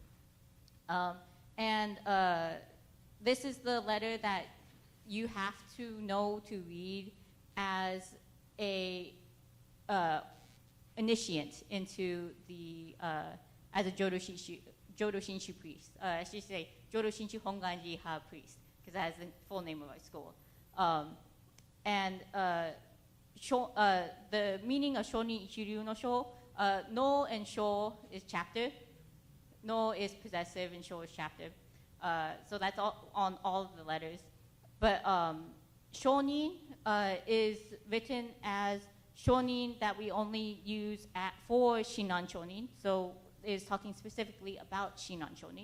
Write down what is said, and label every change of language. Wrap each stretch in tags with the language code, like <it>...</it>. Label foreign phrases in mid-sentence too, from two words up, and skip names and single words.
<en>This is the letter that you have to know to read as a initiate into the as a Jodo Shinshu priest. I should say Jodo Shinshu Honganji Ha priest, because that is the full name of our school. The meaning of Shonin Ichiryu no Sho no and sho is chapter. No is possessive and sho is chapter. So that's all, on all of the letters. But shonin is written as shonin that we only use for Shinan shonin. So it's talking specifically about Shinan shonin.</en>